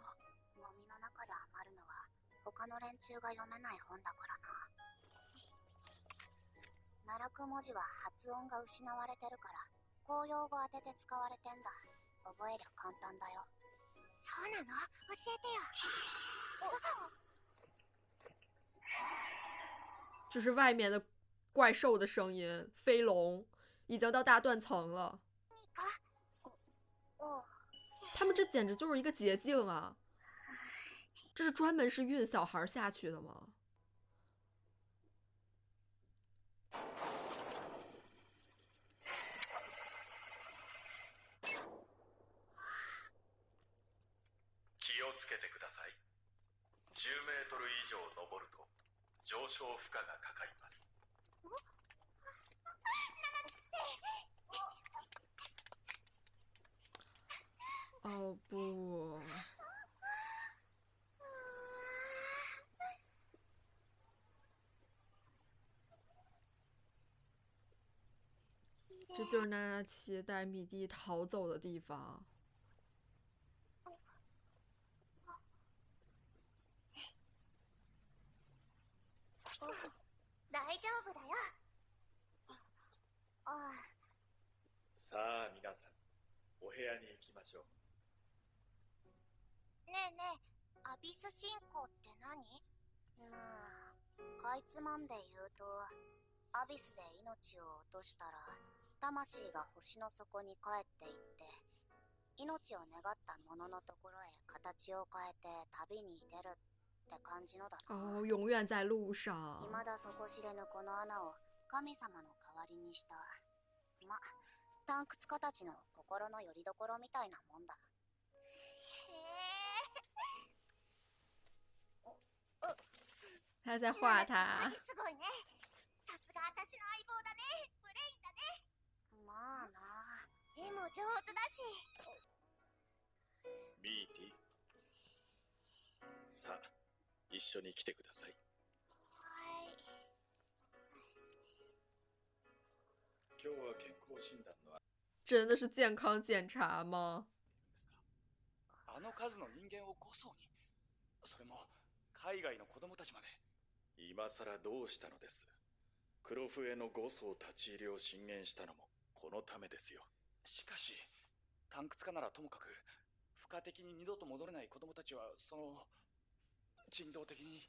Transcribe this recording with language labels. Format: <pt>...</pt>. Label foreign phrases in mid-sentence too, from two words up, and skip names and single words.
<ja>ゴミの中で余るのは他の連中が読めない本だからな。奈落文字は発音が失われてるから公用語当てて使われてんだ。覚えりゃ簡単だよ。そうなの？教えてよ。</ja> <zh>这是外面的怪兽的声音，飞龙已经到大断层了。他们这简直就是一个捷径啊！这是专门是运小孩下去的吗？</zh> <ja>気をつけてください。10メートル以上登ると上昇負荷がかかります。</ja> <zh>哦不，这就是娜娜奇带米蒂逃走的地方。</zh> <ja>大丈夫だよ。さあ皆さん、お部屋に行きましょう。ねえねえ、アビス信仰って何？まあ、かいつまんで言うと、アビスで命を落としたら、魂が星の底に帰っていって、命を願った者のところへ形を変えて旅に出るって感じのだな。</ja> <zh>哦，永远在路上。</zh> <ja>未だ底知れぬこの穴を神様の代わりにした。ま、探掘家たちの心の拠り所みたいなもんだ。</ja> <zh>他在画他。</zh> <ja>すごいね。さすが私の相棒だね。ブレインだね。まあな。絵も上手だし。ミーティ、さあ一緒に来てください。はい。今日は健康診断の</ja> <zh>真的是健康检查吗？</zh> <ja>あの数の人間を5層に、それも海外の子供たちまで。今さらどうしたのです。黒笛の5層立ち入りを進言したのもこのためですよ。しかし探掘家ならともかく、付加的に二度と戻れない子供たちはその人道的に。</ja>